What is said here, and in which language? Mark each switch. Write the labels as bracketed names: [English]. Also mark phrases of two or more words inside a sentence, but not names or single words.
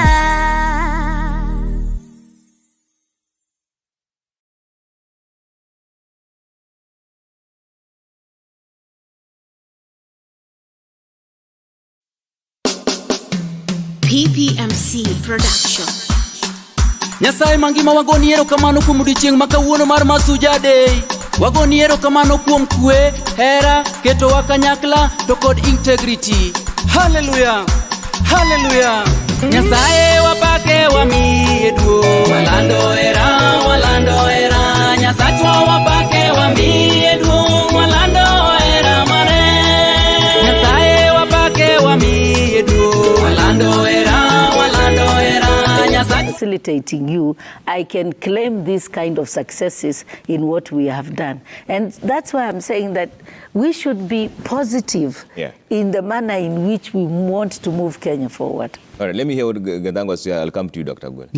[Luo (Kenya and Tanzania)] PPMC Production. Nyasaye mangima wagoni erokamano kuom odiochieng' ma kawuono mar Mashujaa Day. Wagoni erokamano kuom kwe, hera, ketowa kanyakla to kod integrity. Hallelujah, hallelujah. Nyasaye wapake wamiye duong', walando era, Nyasachwa wapake wamiye duong', walando era mare. Nyasaye wapake wamiye duong', walando era, Nyasachwa. [English] Facilitating you, I can claim these kind of successes in what we have done. And that's why I'm saying that we should be positive in the manner in which we want to move Kenya forward. All right, let me hear what Gachagua says. I'll come to you, Dr. Gwen.